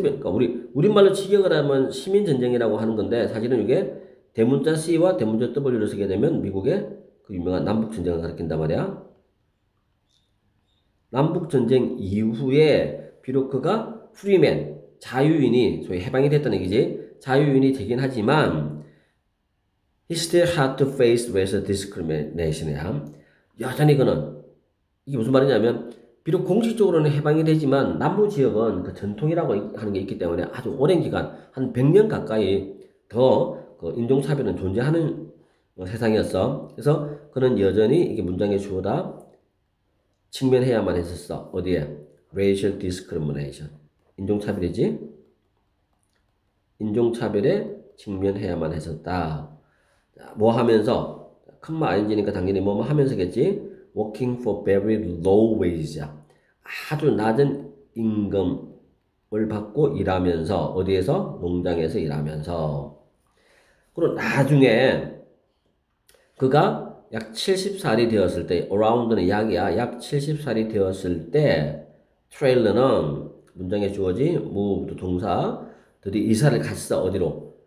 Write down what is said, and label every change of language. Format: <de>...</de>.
<ko>그러니까 우리말로 직역을 하면 시민 전쟁이라고 하는 건데 사실은 이게 대문자 C와 대문자 W를 쓰게 되면 미국의 그 유명한 남북 전쟁을 가리킨단 말이야. 남북 전쟁 이후에 비록 그가 프리맨, 자유인이 소위 해방이 됐다는 얘기지.</ko> <en>자유인이 되긴 하지만 he still had to face racial discrimination이야.</en> <ko>여전히 그는, 이게 무슨 말이냐면 비록 공식적으로는 해방이 되지만 남부 지역은 그 전통이라고 하는 게 있기 때문에 아주 오랜 기간, 한 100년 가까이 더 그 인종차별은 존재하는 세상이었어. 그래서 그는 여전히 이게 문장의 주어다 직면해야만 했었어. 어디에?</ko> <en>racial discrimination.</en> <ko>인종차별이지? 인종차별에 직면해야만 했었다. 자, 뭐 하면서? 컴마 ing니까 당연히 뭐 하면서겠지?</ko> <en>working for very low wage.</en> <ko>아주 낮은 임금을 받고 일하면서, 어디에서? 농장에서 일하면서. 그리고 나중에 그가 약 70살이 되었을 때, around는 약이야. 약 70살이 되었을 때 트레일러는 문장에 주어지 moved 동사들이 이사를 갔어. 어디로?</ko>